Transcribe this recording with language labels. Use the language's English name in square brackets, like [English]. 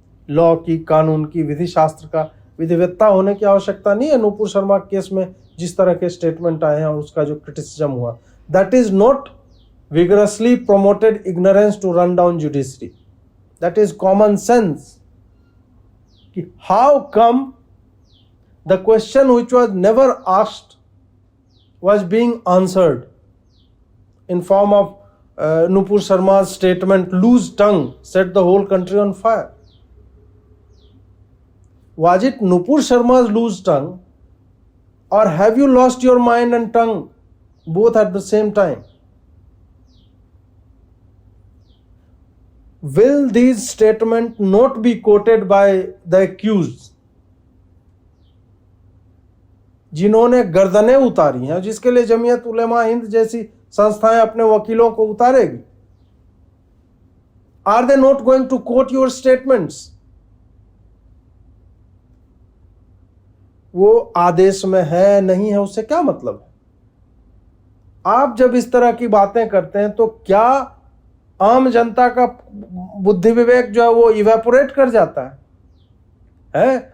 [Hindi] Law की, कानून की, विधि शास्त्र का विधिवेत्ता होने की आवश्यकता नहीं है। नुपुर शर्मा केस में जिस तरह के स्टेटमेंट आए हैं और उसका जो क्रिटिसिज्म हुआ, [English] That is not vigorously promoted ignorance to run down judiciary. That is common sense. How come the question which was never asked was being answered in form of Nupur Sharma's statement, loose tongue set the whole country on fire? Was it Nupur Sharma's loose tongue, or have you lost your mind and tongue both at the same time? Will these statements not be quoted by the accused, [Hindi] जिन्होंने गर्दनें उतारी हैं, जिसके लिए जमीयत उलेमा हिंद जैसी संस्थाएं अपने वकीलों को उतारेगी? [English] Are they not going to quote your statements? [Hindi] वो आदेश में है नहीं है उससे क्या मतलब है? आप जब इस तरह की बातें करते हैं तो क्या आम जनता का बुद्धि विवेक जो है वो इवेपोरेट कर जाता है?